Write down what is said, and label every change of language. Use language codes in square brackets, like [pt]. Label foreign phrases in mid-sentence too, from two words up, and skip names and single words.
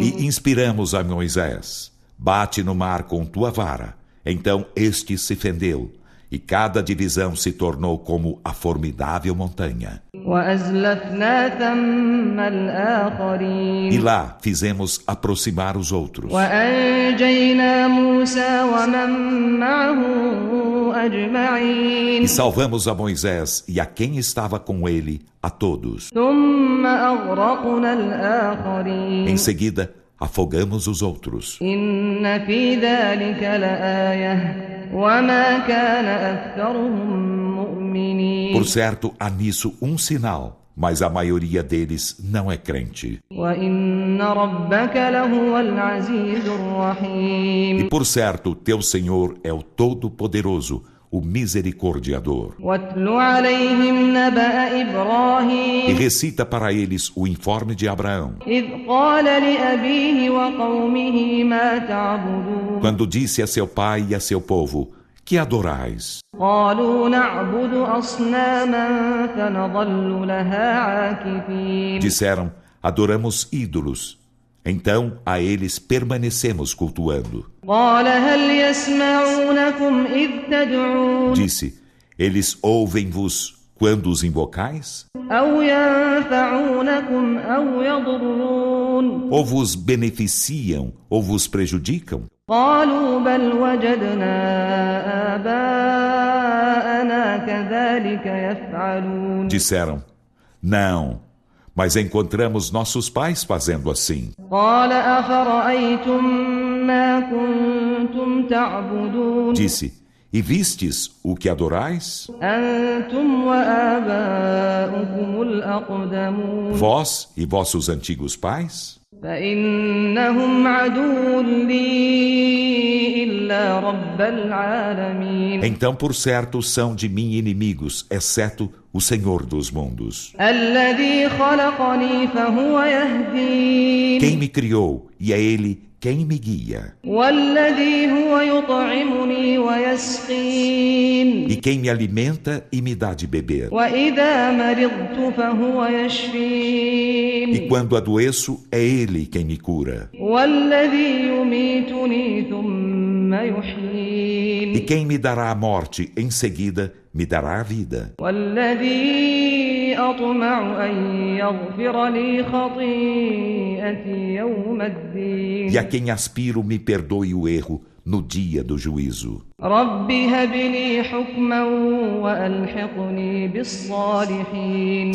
[pt] E inspiramos a Moisés: bate no mar com tua vara. Então este se fendeu, e cada divisão se tornou como a formidável montanha. [ar] وأزلفنا ثم الآخرين. [pt] E lá fizemos aproximar os outros. [ar] وأنجينا موسى ومن معه أجمعين. [pt] E salvamos a Moisés e a quem estava com ele, a todos. [ar] ثم أغرقنا الآخرين. [pt] Em seguida, afogamos os outros. [ar] إن في ذلك لآية وما كان أكثرهم مؤمنين. [pt] Por certo, há nisso um sinal, mas a maioria deles não é crente. [ar] وإن ربك لهو العزيز [pt] E [ar] الرحيم. [pt] por certo, teu Senhor é o Todo-Poderoso, o Misericordiador. [ar] واتل عليهم نبأ [pt] E [ar] إبراهيم [pt] recita para eles o informe de Abraão, [ar] إذ قال لأبيه وقومه ما تعبدون. [pt] quando disse a seu pai e a seu povo: que adorais? [ar] قالوا نعبد أصناما فنظل لها عاكفين. [pt] Disseram: adoramos ídolos. Então a eles permanecemos cultuando. [ar] قال هل يسمعونكم إذ تدعون [pt] Disse: eles ouvem-vos quando os invocais? [ar] أو ينفعونكم أو يضرون. [pt] Ou vos beneficiam, ou vos prejudicam? [ar] قالوا بل وجدنا آباءنا كذلك يفعلون. [pt] Disseram: Não, mas encontramos nossos pais fazendo assim. [ar] قال أفرأيتم ما كنتم تعبدون. [pt] Disse: E vistes o que adorais? [ar] أنتم وآباؤكم الأقدمون. [pt] Vós e vossos antigos pais? [ar] فإنهم عدو لي إلا رب العالمين. [pt] Então, por certo, são de mim inimigos, exceto o Senhor dos mundos. [ar] الذي خلقني فهو يهدين. [pt] Quem me criou, e é Ele quem me guia. [ar] والذي هو يطعمني ويسقين. [pt] E quem me alimenta e me dá de beber. [ar] وإذا مرضت فهو يشفين. [pt] E quando adoeço, é Ele quem me cura. [ar] والذي يميتني ثم يحيين. [pt] E quem me dará a morte, em seguida, me dará a vida. [ar] والذي أطمع أن يغفر لي خطيئتي يوم الدين. [pt] E a quem aspiro me perdoe o erro no dia do juízo. [ar] رب هب لي حكما وألحقني بالصالحين.